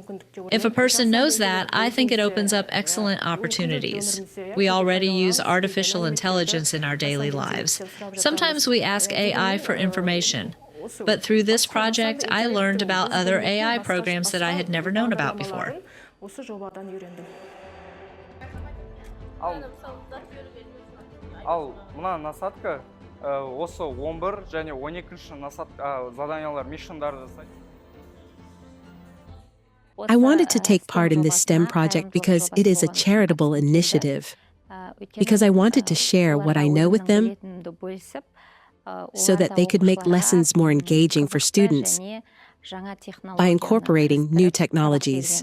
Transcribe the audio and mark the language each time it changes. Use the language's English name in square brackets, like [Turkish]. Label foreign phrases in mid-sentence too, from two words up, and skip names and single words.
[English] If a person knows that, I think it opens up excellent opportunities. We already use artificial intelligence in our daily lives. Sometimes we ask AI for information. But through this project, I learned about other AI programs that I had never known about before. [Kazakh] Ал мына насадка осы 11 және 12-ші насадка заданиялар мишендарды жасайды. [English] I wanted to take part in this STEM project because it is a charitable initiative, because I wanted to share what I know with them, so that they could make lessons more engaging for students by incorporating new technologies.